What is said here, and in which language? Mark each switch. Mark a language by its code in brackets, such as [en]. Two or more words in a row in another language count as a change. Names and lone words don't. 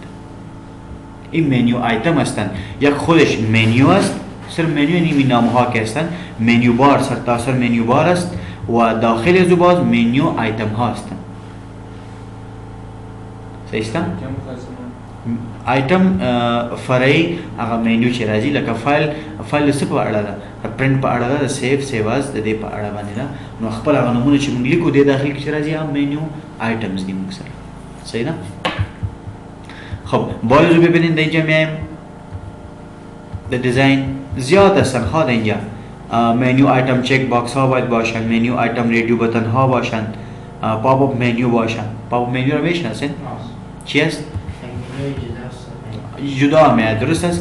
[fa] این [en] menu item [fa] هستن، یک خودش منیو است، سر منیو اینمی نام ها که هستن. [en] menu bar [fa] سر تا سر [en] menu bar [fa] است و داخل از باز [en] menu item [fa] ها هستن. صحیح است؟ [ps] آیتم فرعی هغه منیو چې راځي، لکه فایل څه په اړه ده، پرنٹ په اړه ده، [en] save as [ps] د دې په اړه باندې ده. نو خپل هغه نمونه چې موږ لیکو د داخل کې راځي هم [en] menu items [ps] دي موږ سره. صحیح ده؟ [fa] خب بالا رو ببینید در اینجا میایم در دیزاین زیاد هستن. خواه اینجا [en] menu item check box [fa] ها باید باشن، [en] menu item radio button [fa] ها باشن، [en] pop up menu [fa] باشن. [en] pop up menu [fa] رو میشناسین؟ چی است؟ جدا میاد. درست است؟